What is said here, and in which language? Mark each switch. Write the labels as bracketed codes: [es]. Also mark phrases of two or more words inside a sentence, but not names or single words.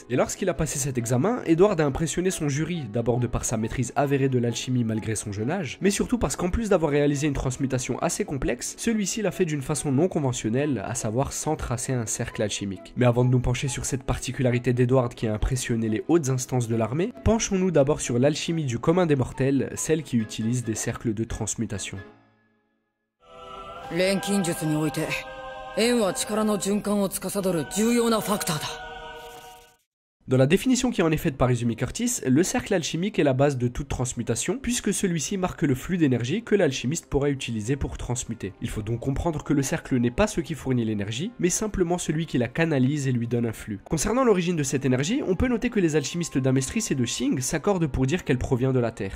[fr] Et lorsqu'il a passé cet examen, Edward a impressionné son jury, d'abord de par sa maîtrise avérée de l'alchimie malgré son jeune âge, mais surtout parce qu'en plus d'avoir réalisé une transmutation assez complexe, celui-ci l'a fait d'une façon non conventionnelle, à savoir sans tracer un cercle alchimique. Mais avant de nous pencher sur cette particularité d'Edward qui a impressionné les hautes instances de l'armée, penchons-nous d'abord sur l'alchimie du commun des mortels, celle qui utilise des cercles de transmutation. [ja] 錬金術において円は力の循環を司る重要なファクターだ。 [fr] Dans la définition qui en est faite par Izumi Curtis, le cercle alchimique est la base de toute transmutation, puisque celui-ci marque le flux d'énergie que l'alchimiste pourra utiliser pour transmuter. Il faut donc comprendre que le cercle n'est pas ce qui fournit l'énergie, mais simplement celui qui la canalise et lui donne un flux. Concernant l'origine de cette énergie, on peut noter que les alchimistes d'Amestris et de Shing s'accordent pour dire qu'elle provient de la Terre.